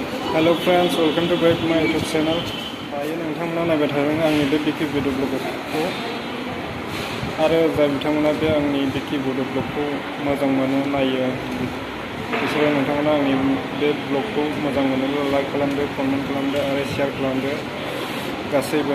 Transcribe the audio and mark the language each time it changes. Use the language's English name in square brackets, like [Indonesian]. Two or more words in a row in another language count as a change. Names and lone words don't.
[English] Hello friends, welcome to back my YouTube channel. [Bodo] दायो नोंथांमोना नायबाय थादों आंनि बे बिकि बड' ब्लगखौ आरो जाय बिथांमोना बे आंनि बिकि बड' ब्लगखौ मोजां मोनो नायो बिसोरो नोंथांमोना आंनि बे ब्लगखौ मोजां मोनोब्ला लाइक खालामदो, कमेन्ट खालामदो आरो शेयार खालामदो गासैबो।